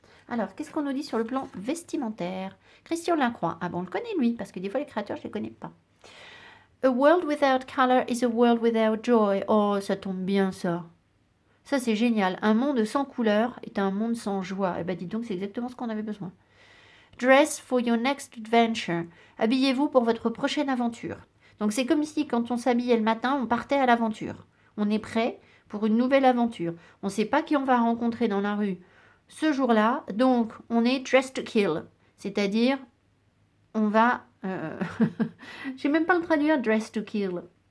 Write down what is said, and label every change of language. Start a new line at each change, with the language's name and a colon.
French: Alors, qu'est-ce qu'on nous dit sur le plan vestimentaire? Christian Lacroix. Ah bon, on le connaît lui, parce que des fois les créateurs, je ne les connais pas.
English: A world without color is a world without joy.
French: Oh, ça tombe bien ça. Ça c'est génial. Un monde sans couleur est un monde sans joie. Eh ben dis donc, c'est exactement ce qu'on avait besoin.
English: Dress for your next adventure.
French: Habillez-vous pour votre prochaine aventure. Donc c'est comme si quand on s'habillait le matin, on partait à l'aventure. On est prêt pour une nouvelle aventure. On ne sait pas qui on va rencontrer dans la rue ce jour-là, donc on est
English: dressed to kill.
French: C'est-à-dire, on va... je ne sais même pas le traduire,
English: dressed to kill.